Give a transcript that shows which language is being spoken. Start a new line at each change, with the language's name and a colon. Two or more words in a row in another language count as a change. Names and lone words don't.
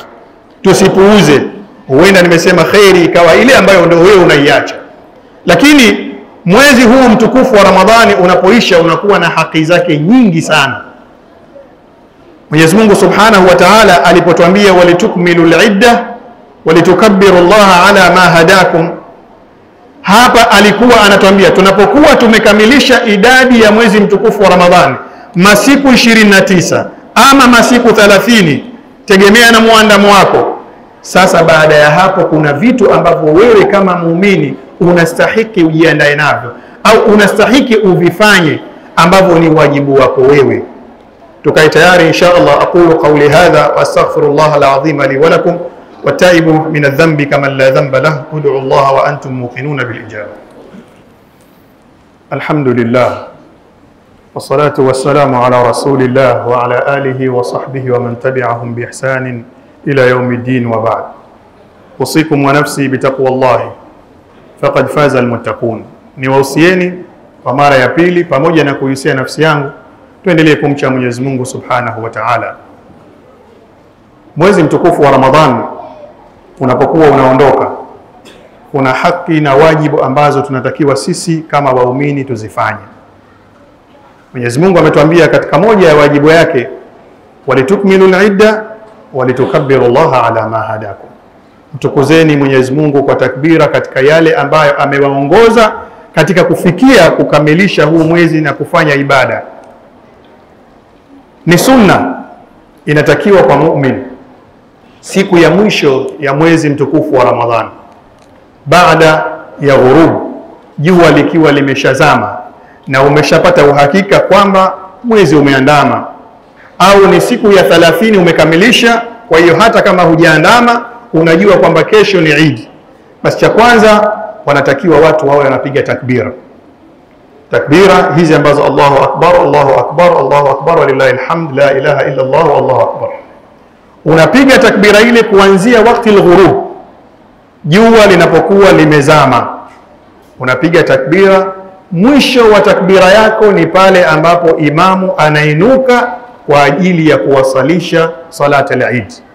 Swahili: Tusipuuze, huenda nimesema khairi ikawa ile ambayo ndio wewe unaiacha. Lakini mwezi huu mtukufu wa Ramadhani unapoisha unakuwa na haki zake nyingi sana. Mwenyezi Mungu
Arabic: سبحانه وتعالى
Swahili: alipotuambia
Arabic: ولتكملوا العدة ولتكبروا الله على ما هداكم,
Swahili: hapa alikuwa anatuambia tunapokuwa tumekamilisha idadi ya mwezi mtukufu wa Ramadhani, masiku 29 ama masiku 30, tegemea na muandamo wako. Sasa baada ya hapo kuna vitu ambavyo wewe kama muumini unastahiki ujiandae navyo au unastahiki uvifanye ambavyo ni wajibu wako wewe. Tukae tayari
Arabic: إن شاء الله. أقول قولي هذا وأستغفر الله العظيم لي ولكم والتائب من الذنب كمن لا ذنب له. ادعوا الله وأنتم موقنون بالإجابة الحمد لله والصلاة والسلام على رسول الله وعلى آله وصحبه ومن تبعهم بإحسان إلى يوم الدين وبعد. أوصيكم ونفسي بتقوى الله فقد فاز المتقون.
Swahili: Niwausieni kwa mara ya pili pamoja na kuhusia nafsi yangu tuendelee kumcha Mwenyezi Mungu
Arabic: سبحانه وتعالى.
Swahili: Mwezi mtukufu wa Ramadhan unapokuwa unaondoka, kuna haki na wajibu ambazo tunatakiwa sisi kama waumini tuzifanye. Mwenyezi Mungu ametuambia katika moja ya wajibu yake,
Arabic: ولتكملوا العدة ولتكبروا الله على ما هداكم.
Swahili: Mtukuzeni Mwenyezi Mungu kwa takbira katika yale ambayo amewaongoza katika kufikia kukamilisha huu mwezi na kufanya ibada. Ni sunna, inatakiwa kwa muumini siku ya mwisho ya mwezi mtukufu wa Ramadhani, baada ya ghurub, jua likiwa limeshazama na umeshapata uhakika kwamba mwezi umeandama, au ni siku ya 30 umekamilisha, kwa hiyo hata kama hujaandama unajua kwamba kesho ni Eid, basi cha kwanza wanatakiwa watu wawe wanapiga takbira. Takbira hizi ambazo
Arabic: الله أكبر الله أكبر الله أكبر ولله الحمد لا إله إلا الله والله أكبر.
Swahili: Unapiga takbira ile kuanzia wakati al-ghurub, jua linapokuwa limezama unapiga takbira. Mwisho wa takbira yako ni pale ambapo imamu anainuka kwa ajili ya kuwasalisha
Arabic: صلاة العيد.